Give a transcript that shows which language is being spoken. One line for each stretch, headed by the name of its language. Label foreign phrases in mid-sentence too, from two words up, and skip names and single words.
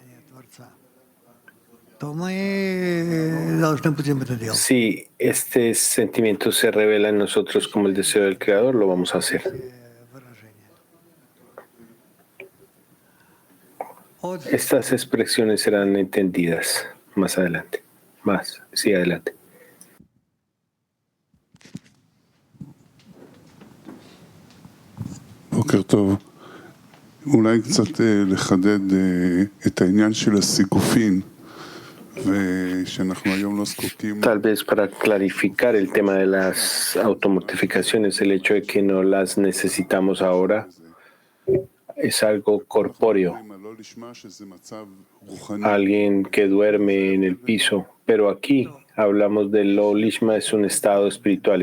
Spanish: Si este sentimiento se revela en nosotros como el deseo del Creador, lo vamos a hacer. Estas expresiones serán entendidas más adelante. Sí, adelante.
Hebrew: בוקר טוב. אולי קצת לחדד את העניין של הסיגופים, ושאנחנו היום לא זקוקים.
Spanish: Tal vez para clarificar el tema de las automortificaciones, el hecho de que no las necesitamos ahora es algo corpóreo. Alguien que duerme en el piso, pero aquí hablamos del
Hebrew: לא לשמה,
Spanish: es un estado espiritual.